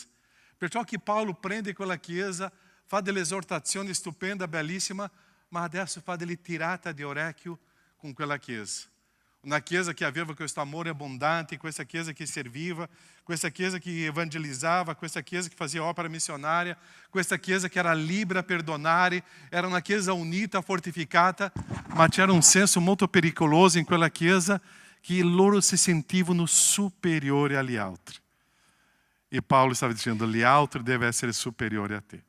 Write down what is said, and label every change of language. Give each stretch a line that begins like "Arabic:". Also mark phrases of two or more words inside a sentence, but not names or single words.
Italian: Perciò che Paolo prende quella Chiesa, fa delle esortazioni stupenda, bellissima, ma adesso fa delle tirate di orecchio con quella Chiesa. Una Chiesa che aveva questo amore abbondante, questa Chiesa che serviva, questa Chiesa che evangelizzava, questa Chiesa che
Portuguese: fazia opera missionária,
Italian: questa Chiesa che era libera a perdonare, era una Chiesa unita, fortificata, ma c'era un senso molto pericoloso in quella Chiesa, che loro si sentivano superiori agli altri. E Paulo stava dicendo, gli altri deve essere superiore a te.